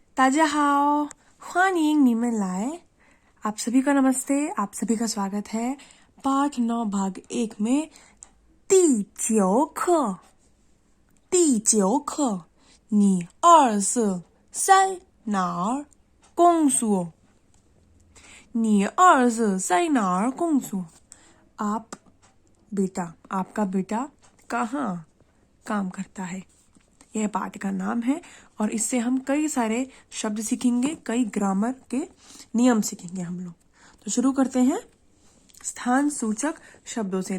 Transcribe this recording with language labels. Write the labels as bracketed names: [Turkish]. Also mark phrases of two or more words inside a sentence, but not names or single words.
[Chinese] 大家好，欢迎你们来。 [Hindi] आप सभी का नमस्ते, आप सभी का स्वागत है पाठ 9 भाग 1 में [Chinese] 第9课你24在哪儿工作你24在哪儿工作 [Hindi] आप बेटा आपका बेटा कहाँ काम करता है। यह पाठ का नाम है और इससे हम कई सारे शब्द सीखेंगे, कई ग्रामर के नियम सीखेंगे हम लोग। तो शुरू करते हैं स्थान सूचक शब्दों से।